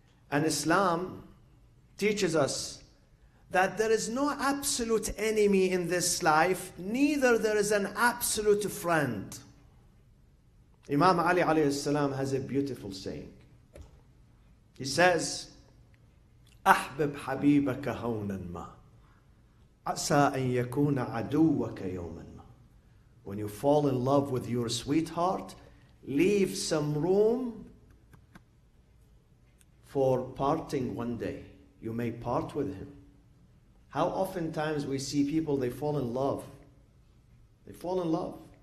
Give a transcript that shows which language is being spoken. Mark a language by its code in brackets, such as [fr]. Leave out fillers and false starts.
[en] And Islam teaches us that there is no absolute enemy in this life, neither there is an absolute friend. Imam Ali alayhi salam has a beautiful saying. [ar] He says, أحبب حبيبك هونا ما عسى أن يكون عدوك يوما ما. [en] When you fall in love with your sweetheart, leave some room for parting one day. You may part with him. How oftentimes we see people, they fall in love. They fall in love.